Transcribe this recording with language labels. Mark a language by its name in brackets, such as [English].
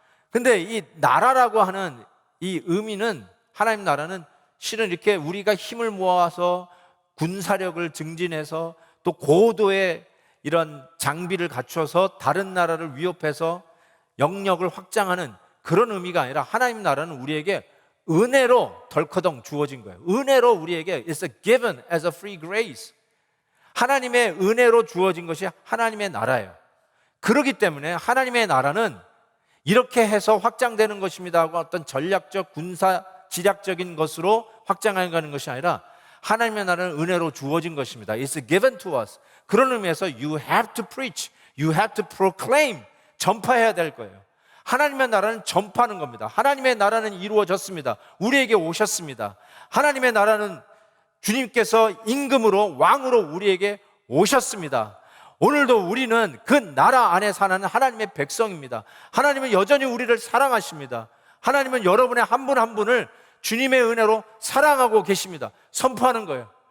[Korean] 근데 이 나라라고 하는 이 의미는, 하나님 나라는 실은 이렇게 우리가 힘을 모아서 군사력을 증진해서 또 고도의 이런 장비를 갖춰서 다른 나라를 위협해서 영역을 확장하는 그런 의미가 아니라, 하나님 나라는 우리에게 은혜로 덜커덩 주어진 거예요. 은혜로 우리에게 [English] It's given as a free grace. [Korean] 하나님의 은혜로 주어진 것이 하나님의 나라예요. 그렇기 때문에 하나님의 나라는 이렇게 해서 확장되는 것입니다 하고 어떤 전략적 군사 지략적인 것으로 확장하는 것이 아니라, 하나님의 나라는 은혜로 주어진 것입니다. [English] It's given to us. [Korean] 그런 의미에서 [English] you have to preach, you have to proclaim, [Korean] 전파해야 될 거예요. 하나님의 나라는 전파하는 겁니다. 하나님의 나라는 이루어졌습니다. 우리에게 오셨습니다. 하나님의 나라는 주님께서 임금으로, 왕으로 우리에게 오셨습니다. 오늘도 우리는 그 나라 안에 사는 하나님의 백성입니다. 하나님은 여전히 우리를 사랑하십니다. 하나님은 여러분의 한 분 한 분을 주님의 은혜로 사랑하고 계십니다. 선포하는 거예요.